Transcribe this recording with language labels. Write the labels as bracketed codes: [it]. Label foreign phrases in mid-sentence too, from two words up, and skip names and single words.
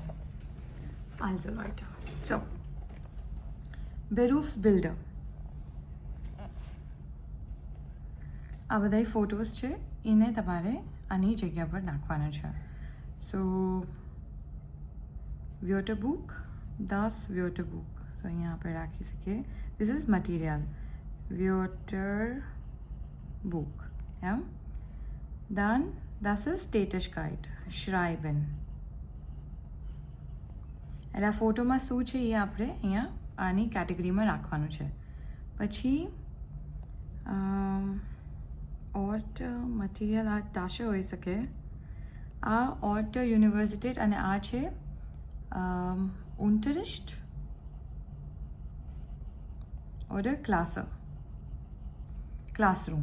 [en] answer right. so Berufsbilder. [gu] આ બધા ફોટોઝ છે એને તમારે આની જગ્યા પર નાખવાના છે. [de] સો Wörterbuch, das Wörterbuch. [gu] સો અહીંયા આપણે રાખી શકીએ. [en] This is material. Wörterbuch. Yeah. [de] Then das ist Tätigkeit. Schreiben. [gu] એટલે આ ફોટોમાં શું છે એ આપણે અહીંયા આની કેટેગરીમાં રાખવાનું છે. પછી ઓર્ટ મટીરિયલ આ તાશે હોઈ શકે. આ ઓર્ટ યુનિવર્સિટી અને આ છે [de] Unterricht oder Klasse, [gu] Classroom.